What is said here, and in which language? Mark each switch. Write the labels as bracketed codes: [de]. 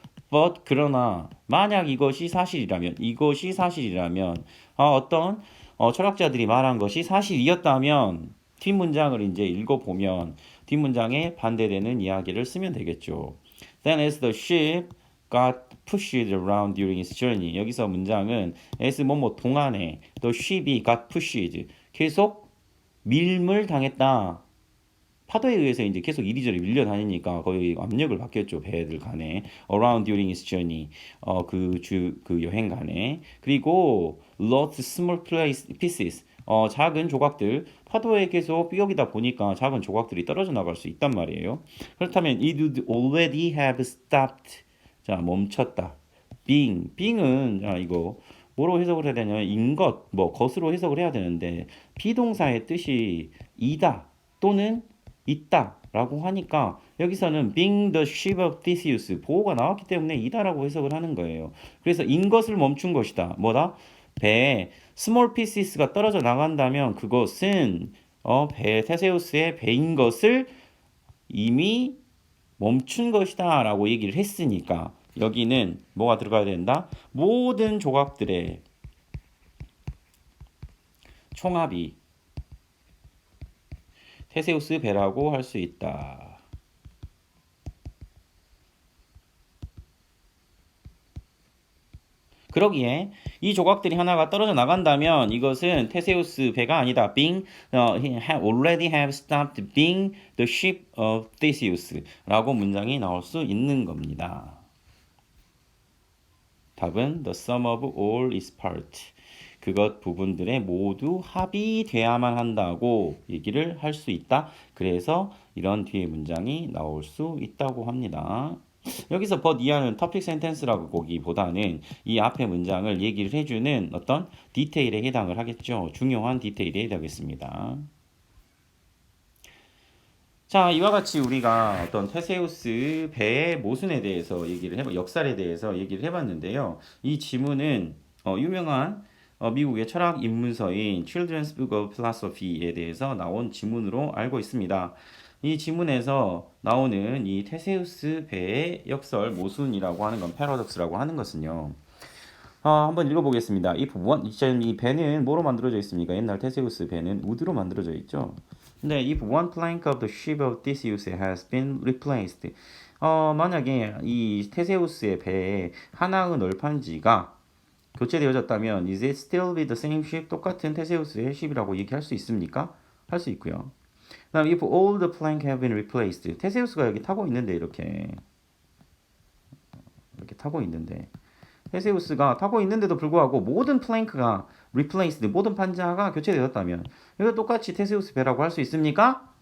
[ko] But 그러나 만약 이것이 사실이라면 어떤 철학자들이 말한 것이 사실이었다면 뒷문장을 이제 읽어보면 뒷문장에 반대되는 이야기를 쓰면 되겠죠. [en] Then as the ship got pushed around during its journey. [ko] 여기서 문장은 as 뭐뭐 동안에 [en] the ship [ko] 이 [en] got pushed [ko] 계속 밀물 당했다. 파도에 의해서 이제 계속 이리저리 밀려다니니까 거의 압력을 받겠죠. 배들 간에. [en] Around during its journey. [ko] 그 여행 간에. [en] 그리고 lost small pieces. [ko] 작은 조각들. 파도에 계속 삐걱이다 보니까 작은 조각들이 떨어져 나갈 수 있단 말이에요. [en] 그렇다면 it would already have stopped. [ko] 자, 멈췄다. being은 자, 이거 뭐로 해석을 해야 되냐면 인것, 것으로 해석을 해야 되는데 비동사의 뜻이 이다 또는 있다라고 하니까 여기서는 [en] being the ship of Theseus [ko] 보호가 나왔기 때문에 이다라고 해석을 하는 거예요. 그래서 인 것을 멈춘 것이다. 뭐다? 배에 [en] small pieces [ko] 가 떨어져 나간다면 그것은 배 테세우스의 배인 것을 이미 멈춘 것이다 라고 얘기를 했으니까 여기는 뭐가 들어가야 된다? 모든 조각들의 총합이 테세우스 배라고 할 수 있다. 그러기에 이 조각들이 하나가 떨어져 나간다면 이것은 테세우스 배가 아니다. [en] Being already have stopped being the ship of Theseus [ko] 라고 문장이 나올 수 있는 겁니다. [en] 답은 the sum of all its part. [ko] 그것 부분들의 모두 합이 돼야만 한다고 얘기를 할 수 있다. 그래서 이런 뒤에 문장이 나올 수 있다고 합니다. 여기서 but 이하는 topic sentence라고 보기보다는 이 앞에 문장을 얘기를 해주는 어떤 디테일에 해당을 하겠죠. 중요한 디테일에 해당하겠습니다. 자, 이와 같이 우리가 어떤 테세우스 배의 모순에 대해서 역사에 대해서 얘기를 해봤는데요. 이 지문은 유명한 미국의 철학 입문서인 Children's Book of Philosophy에 대해서 나온 지문으로 알고 있습니다. 이 지문에서 나오는 이 테세우스 배의 역설 모순이라고 하는 건 패러독스라고 하는 것은요. 한번 읽어보겠습니다. 이 배는 뭐로 만들어져 있습니까? 옛날 테세우스 배는 우드로 만들어져 있죠. [en] 근데 if one plank of the ship of Theseus has been replaced, [ko] 만약에 이 테세우스의 배에 하나의 널판지가 교체되어졌다면 [en] is it still with the same ship? [ko] 똑같은 테세우스의 ship이라고 얘기할 수 있습니까? 할 수 있고요. 그다음 [en] if all the plank have been replaced, [ko] 테세우스가 여기 타고 있는데 이렇게 타고 있는데 테세우스가 타고 있는데도 불구하고 모든 플랭크가 replaced, 모든 판자가 교체되었다면 이거 똑같이 테세우스 배라고 할 수 있습니까?